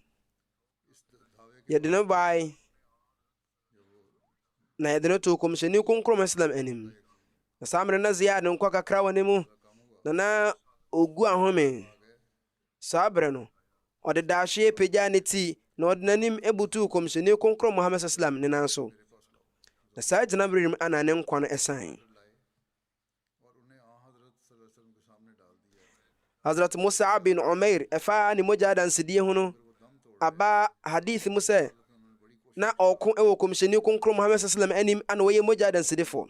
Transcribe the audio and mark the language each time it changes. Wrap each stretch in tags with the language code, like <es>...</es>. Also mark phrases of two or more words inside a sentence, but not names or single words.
<ak>yɛde no bae na yɛde no to kɔmhyɛni kronkron islam anim. na saa mmerɛ na Ziyad nkɔ kakra wɔ ne mu, na ogu ahome. saa berɛ no ɔde daahye pagya ne ti, na ɔde n'anim ebutu kɔmhyɛni kronkron Muhammad sallam ne nan so. na saa gyina berɛ mu ana ne nkwa no ɛsan. Hazrat Mus'ab bin Umair ɛfa ne mogya adansedie ho no aba hadith mu sɛ na ɔko ɛwɔ kɔmhyɛni kronkron Muhammad sallam anim ana wɔyɛ mogya adansedefo.</ak>